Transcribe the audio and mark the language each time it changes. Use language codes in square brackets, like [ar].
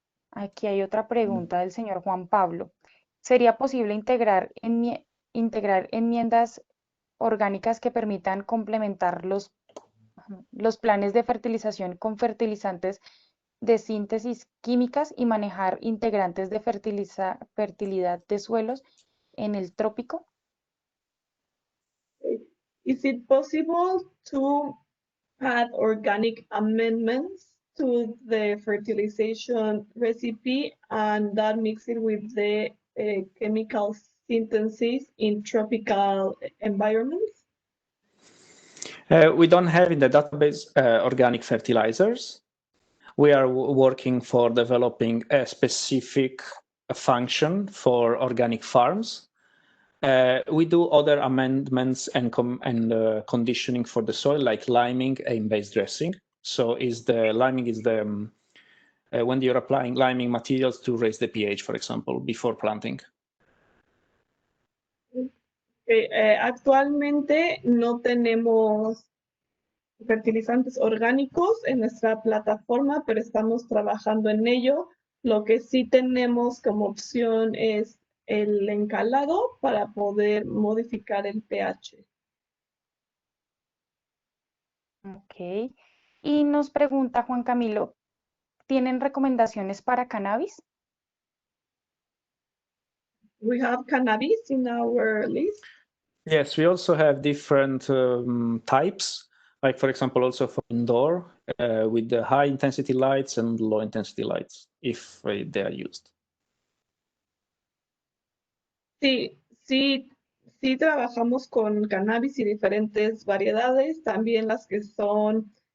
[es] Aquí hay otra pregunta del señor Juan Pablo. ¿Sería posible integrar enmiendas orgánicas que permitan complementar los planes de fertilización con fertilizantes de síntesis químicas y manejar integrantes de fertilidad de suelos en el trópico? [en] Is it possible to add organic amendments to the fertilization recipe and that mix it with the chemical synthesis in tropical environments? We don't have in the database organic fertilizers. We are working for developing a specific function for organic farms. We do other amendments and conditioning for the soil, like liming and base dressing. So liming is when you're applying liming materials to raise the pH, for example, before planting. [es] Actualmente no tenemos fertilizantes orgánicos en nuestra plataforma, pero estamos trabajando en ello. Lo que sí tenemos como opción es el encalado para poder modificar el pH. Ok. Y nos pregunta Juan Camilo, ¿tienen recomendaciones para cannabis? [en] We have cannabis in our list. Yes, we also have different types, like for example, also for indoor with the high intensity lights and low intensity lights, if they are used. [es] Sí trabajamos con cannabis y diferentes variedades, también las que son